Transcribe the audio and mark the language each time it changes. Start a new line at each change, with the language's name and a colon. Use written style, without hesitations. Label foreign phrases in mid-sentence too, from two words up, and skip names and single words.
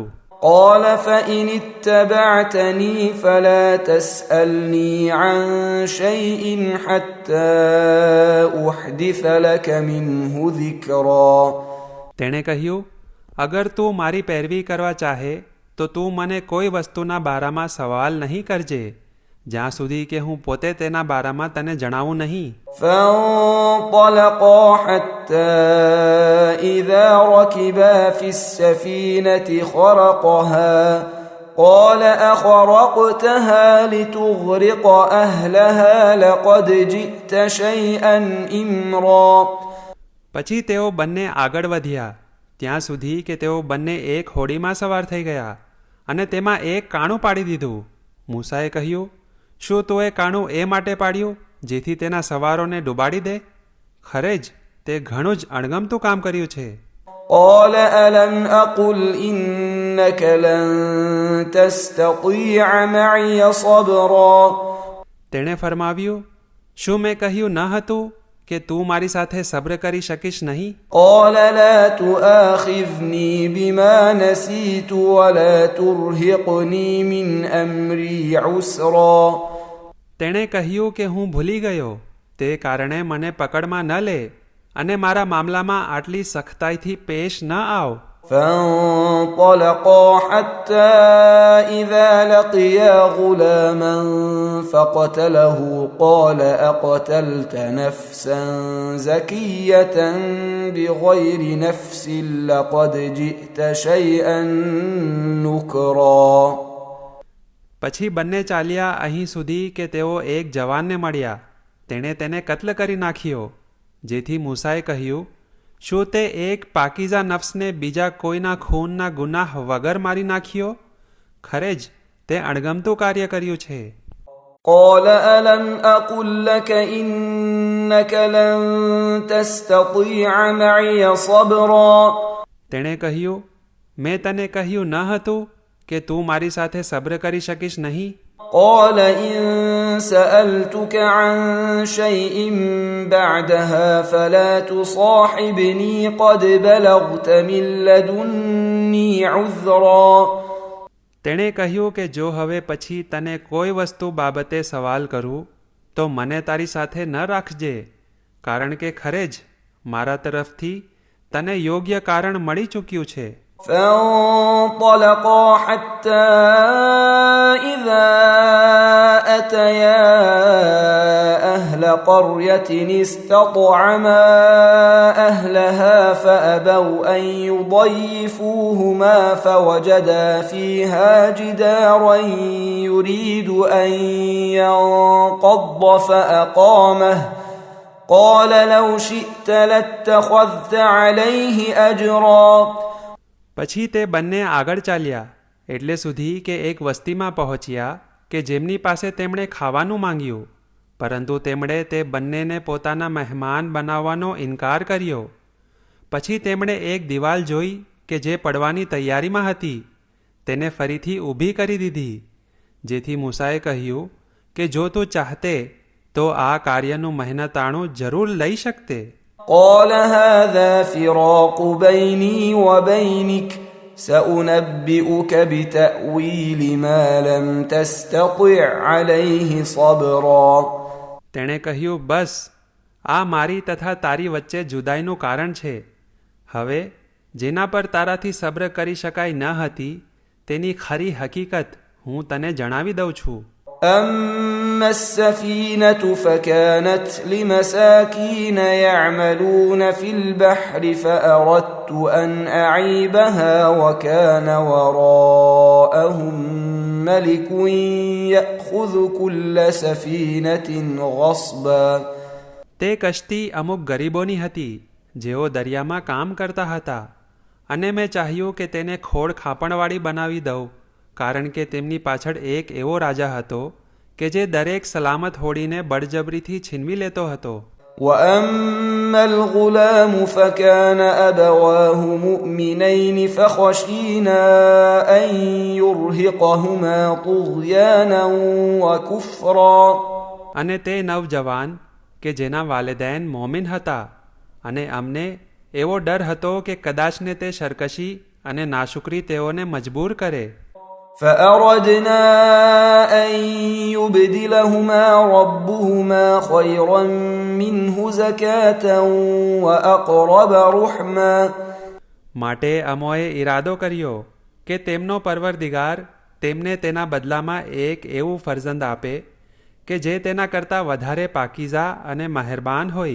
Arabic: قال فإن اتبعتني فلا تسألني عن شيء حتى أحدث لك منه ذكرا
Gujarati: તેણે કહ્યું, અગર તું મારી પેરવી કરવા ચાહે તો તું મને કોઈ વસ્તુના બારામાં સવાલ નહીં કરજે જ્યાં સુધી કે હું પોતે તેના બારામાં તને જણાવું નહીં.
Arabic: فانطلقا حتى إذا ركبا في السفينة خرقها قال أخرقتها لتغرق أهلها لقد جئت شيئا إمرا
Gujarati: પછી તેઓ બંને આગળ વધ્યા ત્યાં સુધી કે તેઓ બંને એક હોડીમાં સવાર થઈ ગયા અને તેમાં એક કાણું પાડી દીધું. મૂસાએ કહ્યું, શું તું એ કાણું એ માટે પાડ્યું જેથી તેના સવારોને ડૂબાડી દે? ખરે જ તે ઘણું જ અણગમતું કામ કર્યું છે.
Arabic: قال ألم أقل إنك لن تستطيع معي صبرا
Gujarati: તેણે ફરમાવ્યું, શું મેં કહ્યું ન હતું કે તું મારી સાથે સબ્ર કરી શકીશ નહીં?
Arabic: قال لا تؤاخذني بما نسيت ولا ترهقني من أمري عسرا
Gujarati: તેણે કહ્યું કે હું ભૂલી ગયો તે કારણે મને પકડમાં ન લે અને મારા મામલામાં આટલી સખ્તાઈથી પેશ ન આવ.
Arabic: فانطلقا حتى إذا لقيا غلاما فقتله قال أقتلت نفسا زكية بغير نفس لقد جئت شيئا نكرا
Gujarati: પછી બંને ચાલ્યા અહીં સુધી કે તેઓ એક જવાનને મળ્યા. તેણે તેને કત્લ કરી નાખ્યો. જેથી મૂસાએ કહ્યું, શું તે એક પાકીઝા નફ્સને બીજા કોઈના ખૂનના ગુનાહ વગર મારી નાખ્યો? ખરે જ તે અણગમતું કાર્ય કર્યું છે.
Arabic: قال ألم أقل لك إنك لن تستطيع معي صبرا
Gujarati: તેણે કહ્યું, મેં તને કહ્યું ન હતું કે તું મારી સાથે સબ્ર કરી શકીશ નહીં?
Arabic: قال إن سألتك عن شيء بعدها فلا تصاحبني قد بلغت من لدني عذرا
Gujarati: તેણે કહ્યું કે જો હવે પછી તને કોઈ વસ્તુ બાબતે સવાલ કરું તો મને તારી સાથે ન રાખજે, કારણ કે ખરે જ મારા તરફથી તને યોગ્ય કારણ મળી ચૂક્યું છે.
Arabic: فانطلقا حتى إذا أتيا أهل قرية استطعما أهلها فأبوا أن يضيفوهما فوجدا فيها جدارا يريد أن ينقض فأقامه قال لو شئت لاتخذت عليه أجرا
Gujarati: પછી તે બંને આગળ ચાલ્યા એટલે સુધી કે એક વસ્તીમાં પહોંચ્યા કે જેમની પાસે તેમણે ખાવાનું માંગ્યું, પરંતુ તેમણે તે બંનેને પોતાના મહેમાન બનાવવાનો ઇનકાર કર્યો. પછી તેમણે એક દિવાલ જોઈ કે જે પડવાની તૈયારીમાં હતી, તેને ફરીથી ઊભી કરી દીધી. જેથી મૂસાએ કહ્યું કે જો તું ચાહતે તો આ કાર્યનું મહેનતાણું જરૂર લઈ શકતે.
Arabic: قال هذا فراق بيني وبينك سأنبئك بتأويل ما لم تستطع عليه صبرا
Gujarati: તેણે કહ્યું, બસ આ મારી તથા તારી વચ્ચે જુદાઈનું કારણ છે. હવે જેના પર તારાથી સબ્ર કરી શકાય ન હતી તેની ખરી હકીકત હું તને જણાવી દઉં છું.
Arabic: أما السفينة فكانت لمساكين يعملون في البحر فأردت أن أعيبها وكان وراءهم ملك يأخذ كل سفينة غصبا
Gujarati: તે કશ્તી અમુક ગરીબોની હતી જેઓ દરિયામાં કામ કરતા હતા, અને મેં ચાહ્યું કે તેને ખોળ ખાપણવાળી બનાવી દઉં, કારણ કે તેમની પાછળ એક એવો રાજા હતો કે જે દરેક સલામત હોડીને બળજબરીથી છીનવી લેતો હતો.
Arabic: وأما الغلام فكان أبواه مؤمنين فخشينا أن يرهقهما طغيانا وكفرا
Gujarati: અને તે નવજવાન કે જેના વાલિदैन મોમિન હતા, અને અમને એવો ડર હતો કે કદાચને તે સરકશી અને નાશુકરી તેઓને મજબૂર કરે.
Arabic: فأردنا أن يبدلهما ربهما خيرا منه زكاة وأقرب رحما
Gujarati: માટે અમોએ ઈરાદો કર્યો કે તેમનો પરવરદિગાર તેમને તેના બદલામાં એક એવું ફરજંદ આપે કે જે તેના કરતાં વધારે પાકીઝા અને મહેરબાન હોય.